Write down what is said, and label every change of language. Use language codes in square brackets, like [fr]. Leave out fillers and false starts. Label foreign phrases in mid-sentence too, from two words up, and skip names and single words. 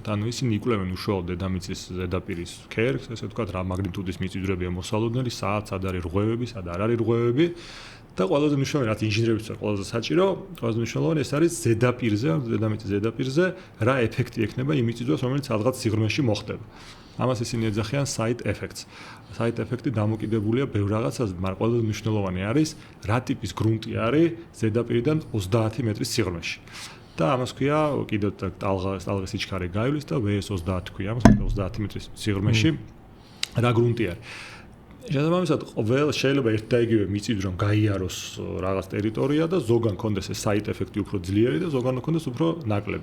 [ka] ანუ ისინი იკვლევენ უშუალოდ დედამიწის ზედაპირის ქერქს, ესე ვთქვათ, რა მაგნიტუდის მიწისძვრებია მოსალოდნელი, სად არის რღვევები, სად არ არის რღვევები და ყველაზე მნიშვნელოვანი, რაც ინჟინერებისთვის ყველაზე საჭირო, ყველაზე მნიშვნელოვანი ეს არის ზედაპირზე, დედამიწის ზედაპირზე, რა ეფექტი ექნება იმ მიწისძვრას, რომელიც სადღაც სიღრმეში მოხდება. ამას ისინი ეძახიან [en] side effects. Side effect- [ka] ი დამოკიდებულია ბევრ რაღაცაზე, მაგრამ ყველაზე მნიშვნელოვანი არის რა ტიპის გრუნტი არის ზედაპირიდან 30 მეტრის სიღრმეში. და ამას ქვია კიდევ ტალღის სიჩქარე გაივლის და VS30 ქვია, ამას 30 მეტრის სიღრმეში რა გრუნტი არის. შესაბამისად, შეიძლება ერთ და იგივე მიწისძვრამ გაიაროს რაღაც ტერიტორია და ზოგან კონდეს ეს [en] side effect- [ka] ი უფრო ძლიერი და ზოგან კონდეს უფრო ნაკლები.